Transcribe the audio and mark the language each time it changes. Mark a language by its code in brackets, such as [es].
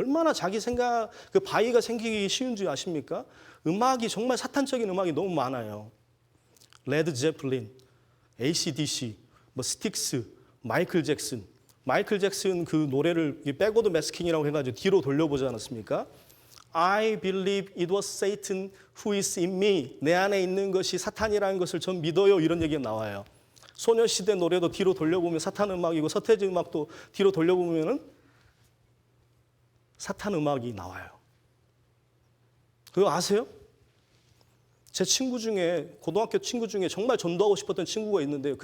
[ko] 얼마나 자기 생각, 그 바위가 생기기 쉬운지 아십니까? 음악이 정말 사탄적인 음악이 너무 많아요. 레드 제플린, AC/DC, 뭐 스틱스, 마이클 잭슨. 마이클 잭슨 그 노래를 백워드 매스킹이라고 해가지고 뒤로 돌려보지 않았습니까? [en] I believe it was Satan who is in me. [ko] 내 안에 있는 것이 사탄이라는 것을 전 믿어요. 이런 얘기가 나와요. 소녀시대 노래도 뒤로 돌려보면 사탄 음악이고 서태지 음악도 뒤로 돌려보면 사탄 음악이 나와요. 그거 아세요? 제 친구 중에, 고등학교 친구 중에 정말 전도하고 싶었던 친구가 있는데요.